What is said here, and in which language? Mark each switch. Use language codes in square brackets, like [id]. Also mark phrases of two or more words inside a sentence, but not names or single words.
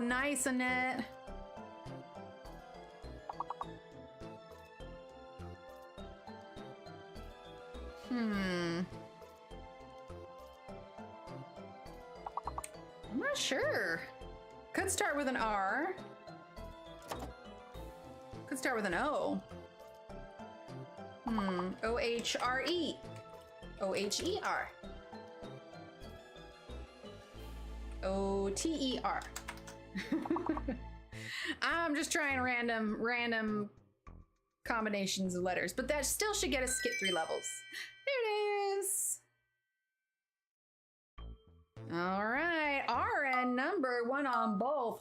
[en] Nice, Annette. I'm not sure. Could start with an R. Could start with an O. O-H-R-E. O-H-E-R. O-T-E-R. I'm just trying random combinations of letters, but that still should get us skip 3 levels. There it is. All right, RN number 1 on both.